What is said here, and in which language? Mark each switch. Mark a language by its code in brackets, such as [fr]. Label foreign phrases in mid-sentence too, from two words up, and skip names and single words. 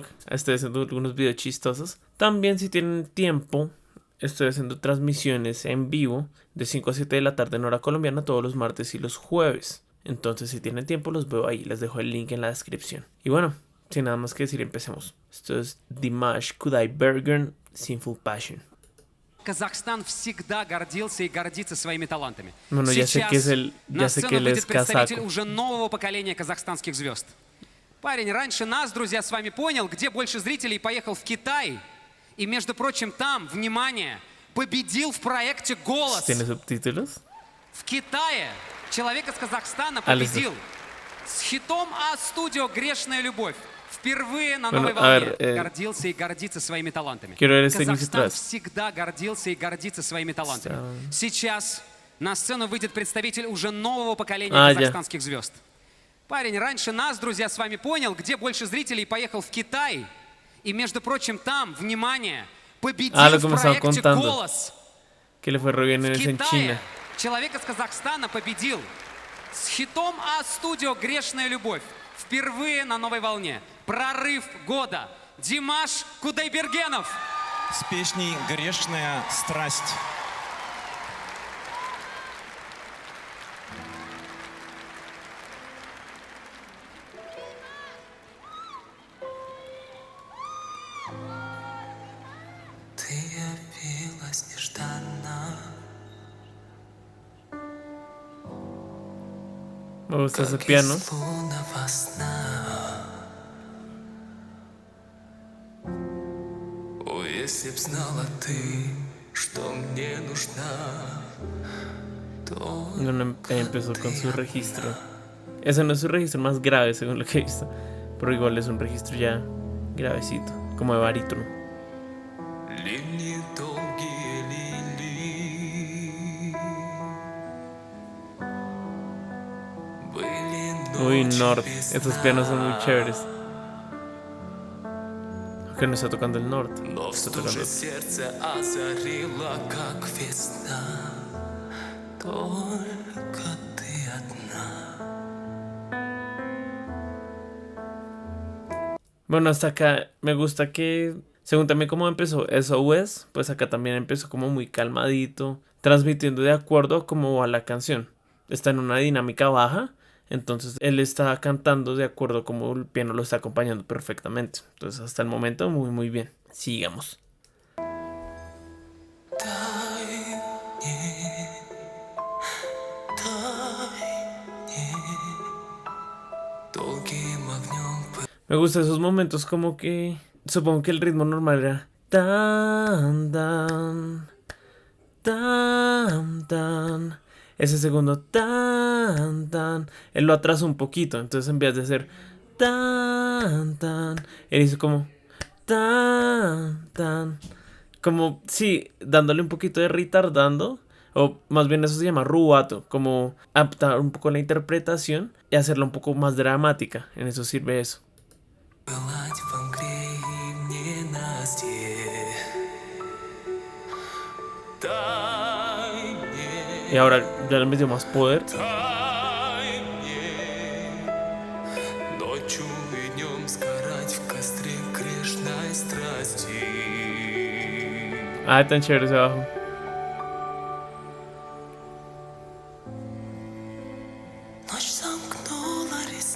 [es] Estoy haciendo algunos videos chistosos. También, si tienen tiempo, estoy haciendo transmisiones en vivo de 5 a 7 de la tarde en hora colombiana todos los martes y los jueves. Entonces, si tienen tiempo, los veo ahí. Les dejo el link en la descripción. Y bueno, sin nada más que decir, empecemos. Esto es Dimash Kudaibergen, Sinful Passion. [ru] Казахстан всегда гордился и гордится своими талантами. [es] Bueno, ya sé que él es [ru] представитель [es] kazaco. [ru] уже нового поколения казахстанских звезд. Парень раньше нас, друзья, с вами понял, где больше зрителей, поехал в Китай. И, между прочим, там, внимание, победил в проекте «Голос». [es] ¿Tiene subtítulos? [ru] В Китае человек из Казахстана Алиса. победил с хитом А-студио «Грешная любовь». Впервые на [es] Bueno, [ru] новой [es] a [ru] волне [es] ver, [ru] гордился и гордится своими талантами. [es] quiero ver este inicio [ru] Казахстан [es] atrás. [ru] всегда гордился и гордится своими талантами. [es] Está- [ru] Сейчас на сцену выйдет представитель уже нового поколения А, я. казахстанских звезд. Парень раньше нас, друзья, с вами понял, где больше зрителей, поехал в Китай. И, между прочим, там, внимание, победил [es] lo que [ru] в [es] me estaba [ru] проекте [es] contando. [ru] «Голос». [es] Que le fue re bien [ru] В [es] en ese en [ru] Китае [es] China. [ru] человек из Казахстана победил с хитом А-студио «Грешная любовь». Впервые на новой волне. Прорыв года. Димаш Кудайбергенов. С песней «Грешная страсть». Ты явилась нежданно. [es] Me gusta ese [ru] Как [es] piano. [ru] из лунного сна. О, если б знала ты, что мне нужна, то [es] Bueno, empezó con su registro. Ese no es su registro más grave, según lo que he visto. Pero igual es un registro ya gravecito, como de barítono. [ru] линии долгие лилии были [es] Uy, [ru] ночи [es] Nord. [ru] без [es] Esos [ru] сна. [es] pianos son muy chéveres. Que no está tocando el norte. [ru] Но в [es] Está [ru] стуже [es] tocando. [ru] сердце озарило, как весна. Только ты одна. [es] Bueno, hasta acá me gusta que, según también como empezó SOS, pues acá también empezó como muy calmadito, transmitiendo de acuerdo como va la canción. Está en una dinámica baja, entonces él está cantando de acuerdo como el piano lo está acompañando perfectamente. Entonces hasta el momento muy bien. Sigamos. [ru] Долгим огнем [es] Me gustan esos momentos como que, supongo que el ritmo normal era tan tan tan tan. Ese segundo tan tan, él lo atrasó un poquito, entonces en vez de hacer tan tan, él hizo como tan tan, como sí, dándole un poquito de retardando, o más bien eso se llama rubato, como adaptar un poco la interpretación y hacerla un poco más dramática. En eso sirve eso. [ru] пылать во мгле и в ненастье. Тайне, [es] Y ahora ya le metió más poder. [ru] тайне, ночью и днем сгорать в костре грешной страсти. [es] Ah, tan chévere ese bajo. [ru] Ночь замкнула